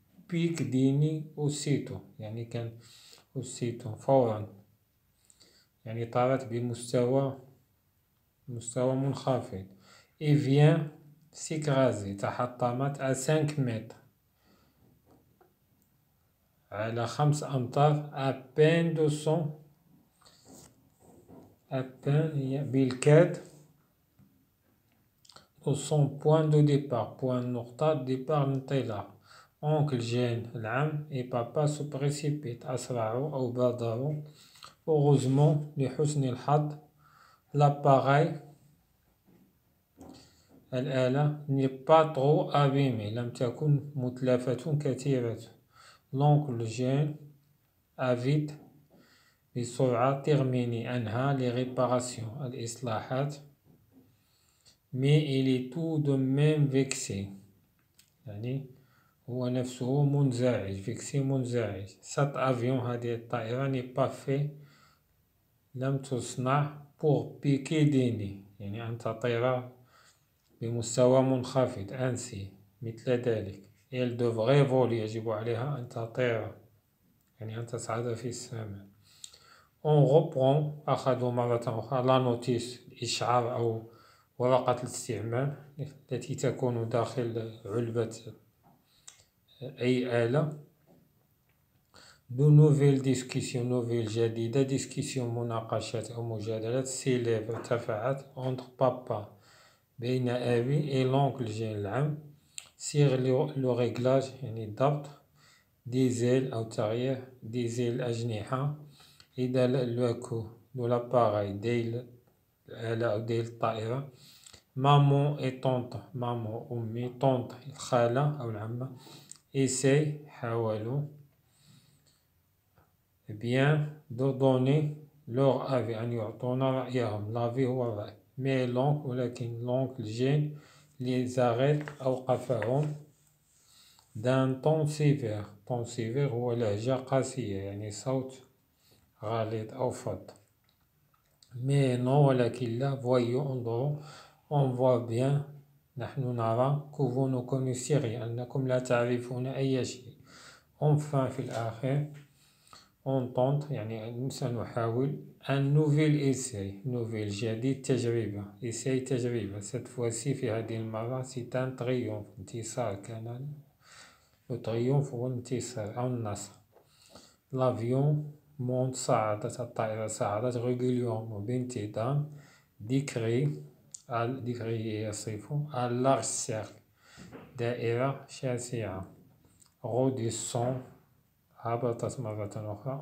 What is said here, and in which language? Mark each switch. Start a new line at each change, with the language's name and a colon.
Arabic: بيك ديني aussitôt يعني كان aussitôt فورا يعني طارت بمستوى منخفض.
French: et vient s'écraser
Arabic: تحطمت
French: à 5
Arabic: متر على 5 أمتار
French: à peine 200 à peine
Arabic: بالكاد
French: 200 point de départ point
Arabic: نقطة ديبار الانطلاق.
French: oncle جين
Arabic: العم
French: et papa se précipite
Arabic: أسرعوا أو بادروا.
French: heureusement
Arabic: لحسن الحظ
French: l'appareil
Arabic: الآلة
French: n'est pas trop abîmée
Arabic: لم تكن متلفة كثيرة.
French: l'oncle جين a vite
Arabic: بسرعة
French: terminé
Arabic: أنهى
French: les réparations
Arabic: الإصلاحات.
French: mais il est tout de même vexé
Arabic: يعني هو نفسه منزعج
French: vexé
Arabic: منزعج.
French: cet avion
Arabic: هذه الطائرة
French: n'est pas fait
Arabic: لم تصنع
French: pour piquer des nids
Arabic: يعني أن تطير بمستوى منخفض أنسي مثل ذلك.
French: elle devrait voler
Arabic: يجب عليها أن تطير يعني أن تصعد في السماء.
French: on reprend
Arabic: أخذوا مرة أخرى
French: la notice
Arabic: الإشعار أو ورقة الاستعمال التي تكون داخل علبة أي آلة.
French: de nouvelles discussions nouvelles
Arabic: جديدة
French: discussion
Arabic: مناقشات أو مجادلات
French: s'élève
Arabic: ارتفعت
French: entre papa
Arabic: بين أبي
French: et l'oncle
Arabic: جين العم
French: sur le réglage
Arabic: يعني الضبط
French: des ailes
Arabic: أو تغيير des ailes أجنحة إذا الكو
French: de l'appareil
Arabic: ديل الآلة أو ديل الطائرة.
French: maman et tante maman
Arabic: أمي
French: tante
Arabic: الخالة أو العمة
French: essaye
Arabic: حاولوا
French: bien de donner leur avis
Arabic: أن يعطونا رأيهم. l'avis هو الرأي.
French: mais l'oncle
Arabic: ولكن
French: l'oncle جين les arrête
Arabic: أوقفهم
French: d'un ton sévère. ton sévère
Arabic: هو لهجة قاسية يعني صوت غليظ أو فظ.
French: mais non
Arabic: ولكن لا
French: voyons
Arabic: انظروا
French: on voit bien
Arabic: نحن نرى
French: que vous ne connaissez rien
Arabic: أنكم لا تعرفون أي شيء.
French: enfin
Arabic: في الآخر
French: on tente
Arabic: يعني سنحاول
French: un nouvel essai nouvel
Arabic: جديد تجربة
French: essai
Arabic: تجربة
French: cette fois-ci
Arabic: في هذه المرة
French: c'est un triomphe
Arabic: انتصار كان
French: le triomphe
Arabic: هو الانتصار أو النصر.
French: l'avion monte
Arabic: صعدت الطائرة صعدت
French: régulièrement
Arabic: بانتظام
French: décrit
Arabic: يصف
French: à large cercle
Arabic: دائرة شاسعة. redescend هبطت مرة أخرى.